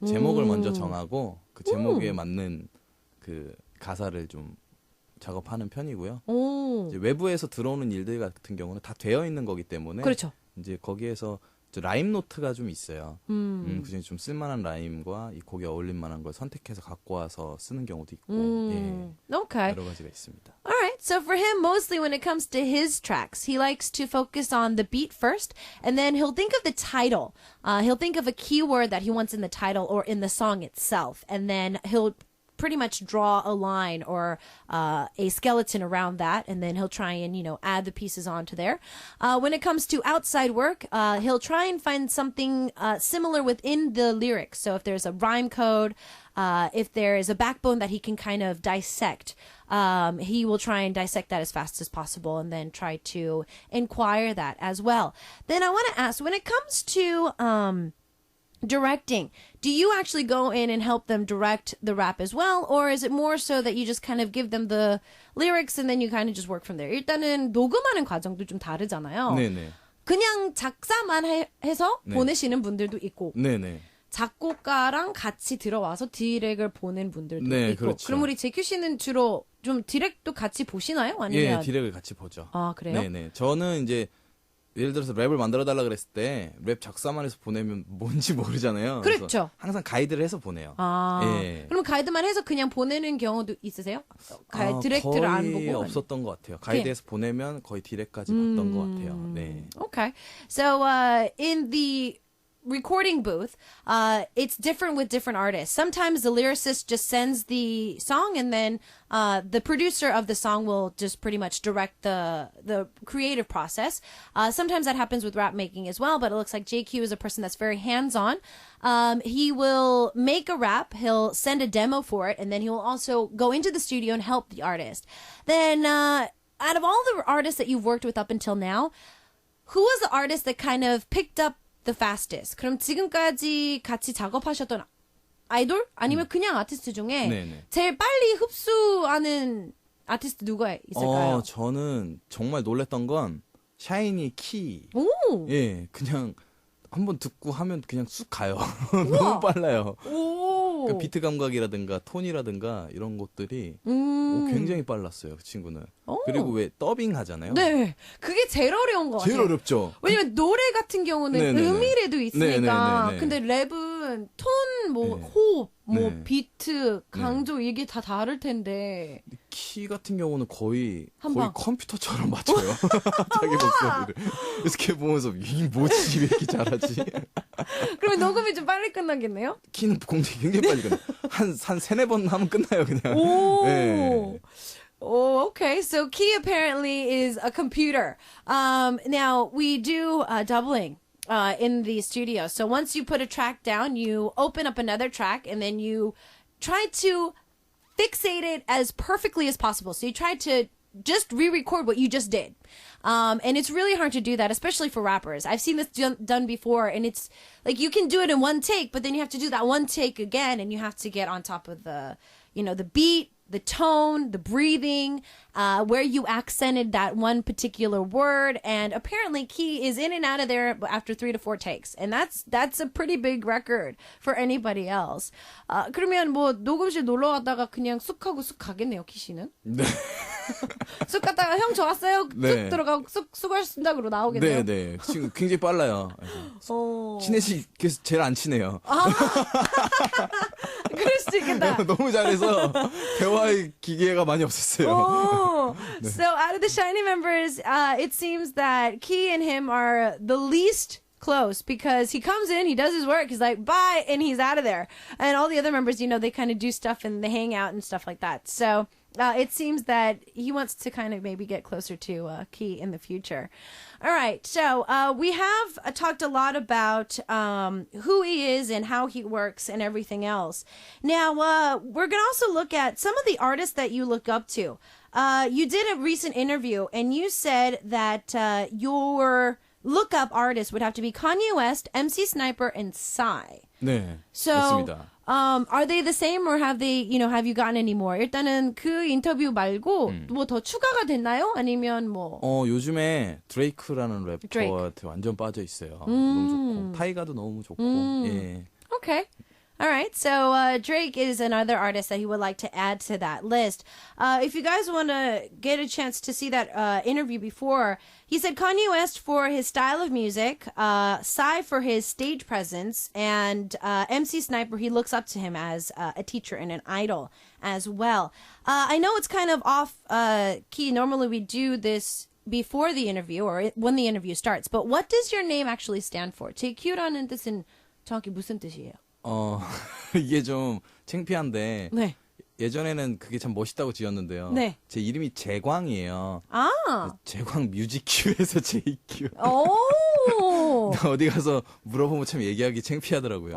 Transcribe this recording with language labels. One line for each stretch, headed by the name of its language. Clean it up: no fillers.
Korean: 제목을 먼저 정하고 그 제목에 맞는 그 가사를 좀 작업하는 편이고요. 이제 외부에서 들어오는 일들 같은 경우는 다 되어 있는 거기 때문에 그렇죠. 이제 거기에서 라임 노트가 좀 있어요. 그중에 좀 쓸만한 라임과 이 곡에 어울릴 만한 걸 선택해서 갖고 와서 쓰는 경우도 있고
English: Okay.
Korean: 여러 가지가 있습니다.
English: Alright, so for him, mostly when it comes to his tracks, he likes to focus on the beat first, and then he'll think of the title. He'll think of a keyword that he wants in the title or in the song itself, and then he'll pretty much draw a line or a skeleton around that, and then he'll try and, add the pieces onto there. When it comes to outside work, he'll try and find something similar within the lyrics. So if there's a rhyme code, if there is a backbone that he can kind of dissect, he will try and dissect that as fast as possible and then try to inquire that as well. Then I want to ask, when it comes to directing, do you actually go in and help them direct the rap as well, or is it more so that you just kind of give them the lyrics and then you kind of just work from there?
Korean: 일단은 녹음하는 과정도 좀 다르잖아요. 네네. 그냥 작사만 해서 보내시는 분들도 있고 네네. 작곡가랑 같이 들어와서 디렉을 보낸 분들도 있고. 그렇죠. 그럼 우리 제큐 씨는 주로 좀 디렉도 같이 보시나요? 아니면 디렉을 같이 보죠. 아, 그래요? 네네. 저는 이제 예를 들어서 랩을 만들어달라 그랬을 때 랩 작사만 해서 보내면 뭔지 모르잖아요. 그렇죠. 항상 가이드를 해서 보내요. 그럼 가이드만 해서 그냥 보내는 경우도 있으세요? 디렉트를 안 보고? 거의 없었던 것 같아요. 가이드에서 보내면 거의 디렉까지 봤던 것 같아요. 네.
English: Okay. So in the recording booth, it's different with different artists. Sometimes the lyricist just sends the song and then the producer of the song will just pretty much direct the creative process. Sometimes that happens with rap making as well, but it looks like JQ is a person that's very hands-on. He will make a rap, he'll send a demo for it, and then he will also go into the studio and help the artist. Then out of all the artists that you've worked with up until now, who was the artist that kind of picked up the fastest?
Korean: 그럼 지금까지 같이 작업하셨던 아이돌? 아니면 그냥 아티스트 중에 네네. 제일 빨리 흡수하는 아티스트 누가 있을까요? 저는 정말 놀랬던 건 샤이니 키. 오! 예, 그냥 한번 듣고 하면 그냥 쑥 가요. 너무 빨라요. 오! 그 비트 감각이라든가 톤이라든가 이런 것들이 굉장히 빨랐어요, 그 친구는. 그리고 왜 더빙 하잖아요. 네. 그게 제일 어려운 것 같아요. 제일 어렵죠. 왜냐면 노래 같은 경우는 네네네. 음이라도 있으니까. 네네네네. 근데 랩은 톤, 뭐, 네. 호흡, 뭐, 네. 비트, 강조, 이게 다 다를 텐데. 키 같은 경우는 거의 방. 컴퓨터처럼 맞춰요. 자기 목소리를. 그래서 걔 보면서 이게 뭐지 왜 이렇게 잘하지? 그러면 녹음이 좀 빨리 끝나겠네요? 키는 굉장히 빨리 끝나. 한 세네 번 하면 끝나요 그냥. 오. 네.
English: Oh, okay. So Key apparently is a computer. Now we do doubling in the studio. So once you put a track down, you open up another track and then you try to fixate it as perfectly as possible. So you try to just re-record what you just did. And it's really hard to do that, especially for rappers. I've seen this done before, and it's like you can do it in one take, but then you have to do that one take again, and you have to get on top of the beat, the tone, the breathing, where you accented that one particular word. And apparently Key is in and out of there after 3 to 4 takes. And that's a pretty big record for anybody else.
Korean: 그러면 뭐 녹음실 놀러 갔다가 그냥 쑥 하고 쑥 가겠네요, Key 씨는. 네. 쑥 갔다가 형 좋았어요. 네. 쑥 들어가고 쑥 수고하셨습니다. 그러고 나오겠네요. 네. 지금 굉장히 빨라요. 친해지겠어 제일 안 친해요. 그럴 수도 있겠다. 너무 잘해서 대화의 기회가 많이 없었어요.
English: Oh, so out of the Shiny members, it seems that Key and him are the least close because he comes in, he does his work, he's like, bye, and he's out of there. And all the other members, they kind of do stuff and they hang out and stuff like that. So it seems that he wants to kind of maybe get closer to Key in the future. All right, so we have talked a lot about who he is and how he works and everything else. Now, we're going to also look at some of the artists that you look up to. You did a recent interview, and you said that your look-up artists would have to be Kanye West, MC Sniper, and Psy.
Korean: 네,
English: So,
Korean: 맞습니다.
English: are they the same, or have they, have you gotten any more?
Korean: 일단은 그 인터뷰 말고 뭐 더 추가가 됐나요? 아니면 뭐? 요즘에 드레이크라는 래퍼한테 완전 빠져 있어요. 너무 좋고 타이가도 너무 좋고. 예.
English: Okay. All right. So Drake is another artist that he would like to add to that list. If you guys want to get a chance to see that interview before, he said Kanye West for his style of music, Psy for his stage presence, and MC Sniper, he looks up to him as a teacher and an idol as well. I know it's kind of off key. Normally we do this before the interview or when the interview starts. But what does your name actually stand for?
Korean: JQ라는 뜻은 정확히 무슨 뜻이에요? 이게 좀 창피한데 네. 예전에는 그게 참 멋있다고 지었는데요. 네. 제 이름이 재광이에요. 아. 재광 뮤직큐에서 JQ. 오. 어디 가서 물어보면 참 얘기하기 창피하더라고요.